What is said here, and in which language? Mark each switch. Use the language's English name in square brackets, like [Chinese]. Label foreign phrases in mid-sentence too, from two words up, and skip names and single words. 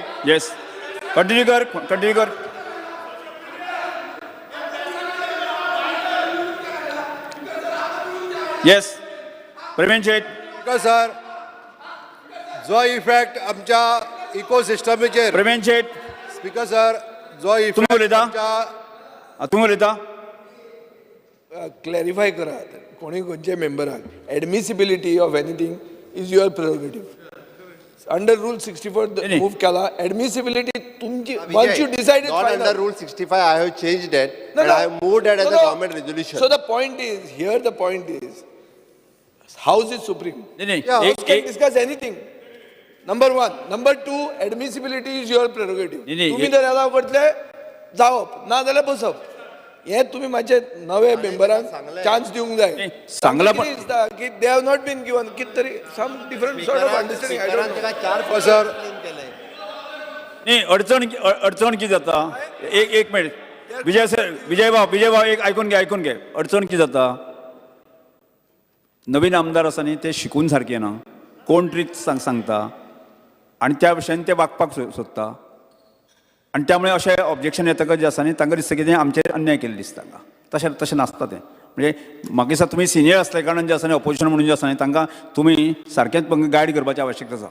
[English] yes continue [Konkani] कर. येस प्रवीण शेठ. [English] speaker sir [Konkani] जो इफेक्ट आमच्या इकोसिस्टमीचेर प्रवीण शेठ [English] speaker sir [Konkani] जो तुम्ही इफेक्ट उलयता? आमच्या तुम्ही उलयता. [English] क्लॅरिफाय [Konkani] करात कोणी खंयचे मेंबराक [English] admissibility of anything is your prerogative under rule 64 मूव केला. एडमिसिबिलिटी तुमची once you decide it Not final. under Rule 65, I have changed it No, and no. I have moved it as No, a no. government resolution. So the point is House is supreme. नाही House can discuss anything. Number one. Number two, admissibility is your prerogative. [Konkani] नाही, तुम्ही जर याला करतले जावप ना जाल्यार बसप. हे तुम्ही माझे नवे मेंबरांक चान्स दिवंक जाय. सांगला पण कितें दिसता की [English] they have not been given [Konkani] कित तरी [English] some different sort of understanding I don't know. [Konkani] सर नाही अडचण किती जाता. एक मिनिट विजय भाव एक ऐकून घे. अडचण किती जाता. नवीन आमदार आसा न्ही ते शिकून सारके ना. कोण ट्रिक सांगता आनी त्या विशयान ते वागपाक सोदता आनी त्यामुळे अशें ऑब्जेक्शन येतकच जे आसा न्ही तांकां दिसता की आमचेर अन्याय केल्लो दिसता. तशें नासता तें. म्हणजे म्हाका दिसता तुमी सिनियर आसल्या कारणान जे आसा न्ही ऑपोजिशन म्हणून जे आसा न्ही तांकां तुमी सारकेंच गायड करपाची आवश्यकता आसा.